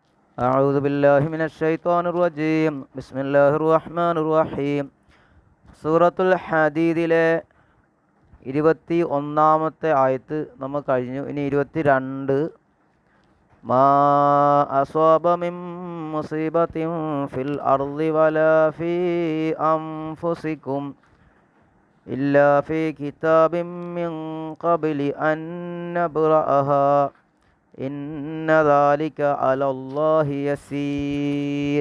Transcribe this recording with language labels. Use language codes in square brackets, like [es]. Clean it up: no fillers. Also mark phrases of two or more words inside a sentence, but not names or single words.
[ar] أعوذ بالله من الشيطان الرجيم بسم الله الرحمن الرحيم [ml] സൂറത്തുൽ ഹദീദിലെ 21-ാമത്തെ ആയത്ത് നമ്മൾ കഴിഞ്ഞു. ഇനി 22. [ar] ما أصاب من مصيبة في الأرض ولا في أنفسكم إلا في كتاب من قبل أن نبرأها إن ذلك على الله يسير.